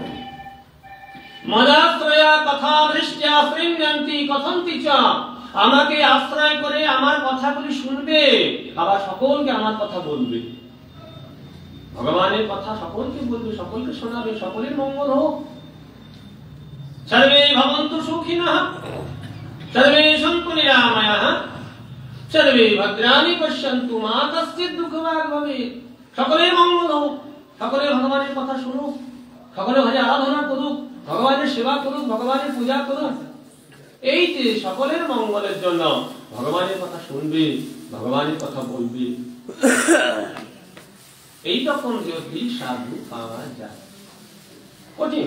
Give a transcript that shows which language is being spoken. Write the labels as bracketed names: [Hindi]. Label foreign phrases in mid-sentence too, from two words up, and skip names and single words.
[Sanskrit] মদাশ্রয়া কথামৃষ্ট্যা শৃণ্বন্তি কথন্তি চ। [Bangla] আমাকে আশ্রয় করে আমার কথাগুলি শুনবে, আবার সকলকে আমার কথা বলবে, ভগবানের কথা সকলকে বলবে, সকলকে শোনাবে, সকলের মঙ্গল হোক। [Sanskrit] সর্বে ভবন্তু সুখিনঃ, সর্বে সন্তু নিরাময়াঃ, সর্বে ভদ্রাণি পশ্যন্তু মা কশ্চিৎ দুঃখভাগ ভবেৎ। [Bangla] সকলের মঙ্গল হোক, সকলে ভগবানের কথা শুনুক, সকলে হরে আরাধনা করুক, ভগবানের সেবা করুক, ভগবানের পূজা করুক, এই যে সকলের মঙ্গলের জন্য ভগবানের কথা শুনবে, ভগবানের কথা বলবে, এইরকম যদি সাধু পাওয়া যায়, কঠিন।